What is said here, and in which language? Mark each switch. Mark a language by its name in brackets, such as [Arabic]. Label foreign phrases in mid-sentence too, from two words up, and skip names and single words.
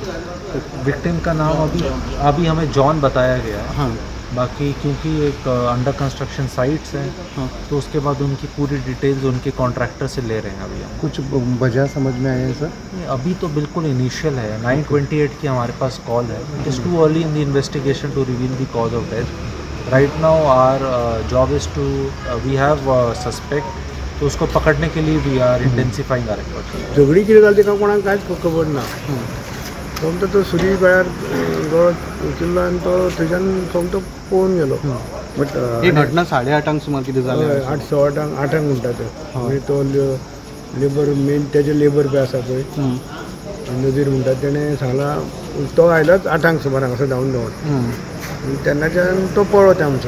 [Hindi] विक्टिम का नाम अभी हमें जॉन बताया गया है. हाँ. बाकी क्योंकि एक [English] under construction sites [Hindi] हैं, तो उसके बाद उनकी पूरी डिटेल्स उनके कॉन्ट्रैक्टर से ले रहे हैं. अभी हम कुछ वजह समझ में आया है सर? अभी तो बिल्कुल इनिशियल है. 9:28 की हमारे पास कॉल है. [English] it is too early in the investigation to reveal the cause of death. right now our job is to we have suspect, [Hindi] तो उसको पकड़ने के लिए [English] we are intensifying our efforts. [Konkani] झगडी कितें जाली तेका कोणाक कांयच खबर ना. फक्त तो सुरी गळ्यार गळत उचललो आनी तो थंयच्यान फक्त पळून गेलो. बट ही घटना 8:30 सुमार कितें जालें? 8:15 म्हणटा ते. आनी तो [English] labour men [Konkani] तेजे लेबर बी आसा पळय नजीर म्हणटा तेणें सांगला तो आयलोच 8 सुमार हांगासर धांवन तेन्नाच्यान तो पळो ते आमचो.